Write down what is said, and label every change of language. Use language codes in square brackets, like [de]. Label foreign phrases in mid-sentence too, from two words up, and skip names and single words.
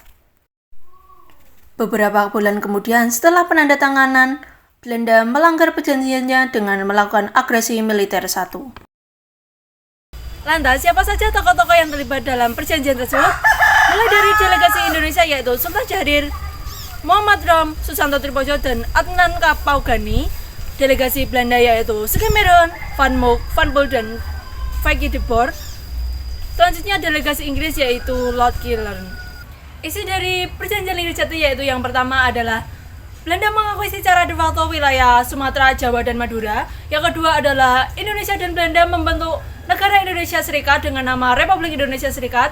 [id] Beberapa bulan kemudian setelah penandatanganan, Belanda melanggar perjanjiannya dengan melakukan agresi militer 1. Lantas, siapa saja tokoh-tokoh yang terlibat dalam perjanjian tersebut? Mulai dari delegasi Indonesia yaitu Sultan Syahrir, Muhammad Rom, Susanto Tripodjo, dan Adnan Kapaugani. Delegasi Belanda yaitu Schemerhond, Van Mook, Van Boel, dan Vicky de Boer. Selanjutnya delegasi Inggris yaitu Lord Killarn. Isi dari perjanjian Lirijati yaitu yang pertama adalah Belanda mengakui secara [la] de facto [id] wilayah Sumatera, Jawa, dan Madura. Yang kedua adalah Indonesia dan Belanda membentuk negara Indonesia Serikat dengan nama Republik Indonesia Serikat.